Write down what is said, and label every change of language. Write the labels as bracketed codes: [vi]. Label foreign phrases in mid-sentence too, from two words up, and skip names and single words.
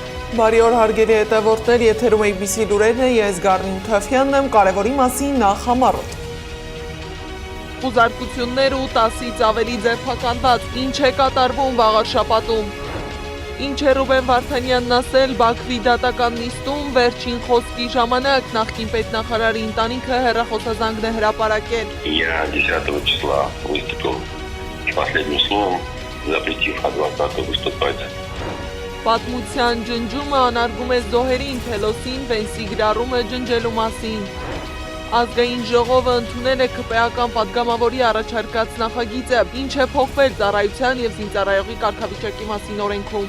[hy] Բարի օր հարգելի հետևորդներ, եթերում ABC լուրերն է, ես Գառնին Թավյանն եմ, կարևորի մասին նախ համառոտ։ Խուզարկություններ ու 10-ից ավելի ձերբակալված, ինչ է կատարվում վաղարշապատում։ Ինչ է Ռուբեն Վարդանյանն ասել Բաքվի դատական նիստում, վերջին խոսքի ժամանակ նախկին պետնախարարի ընտանիքը հեռախոսազանգն է հրապարակել։ [ru] Я 10 числа выступил последним словом, запретив адвокату выступать. [hy] Պատմության ջնջումը անարգում է զոհերին, Փելոսին Վենսի գրառումը ջնջելու մասին։ Ազգային ժողովը ընդունել է ԿՊԵ-ական պատգամավորի առաջարկած նախագիծը, ինչ է փոխվել ծառայության և զինծառայողի կարգավիճակի մասին օրենքում։